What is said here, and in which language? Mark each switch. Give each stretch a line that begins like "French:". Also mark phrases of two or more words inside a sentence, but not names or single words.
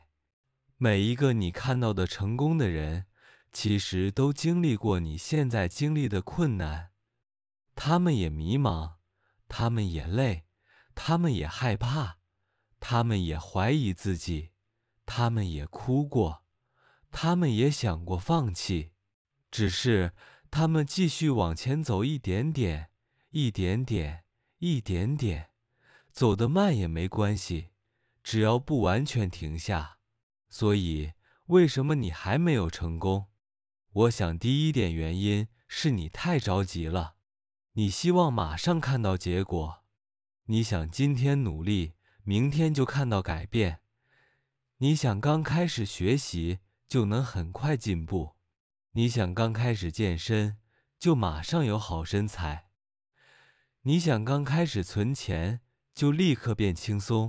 Chinese: 每一個你看到的成功的人，其實都經歷過你現在經歷的困難。他們也迷茫，他們也累，他們也害怕，他們也懷疑自己，他們也哭過，他們也想過放棄。只是他們繼續往前走一點點，一點點，一點點，走得慢也沒關係，只要不完全停下。所以，為什麼你還沒有成功？我想第一點原因是你太着急了，你希望馬上看到結果，你想今天努力，明天就看到改變，你想剛開始學習就能很快進步，你想剛開始健身就馬上有好身材，你想剛開始存錢就立刻變輕鬆。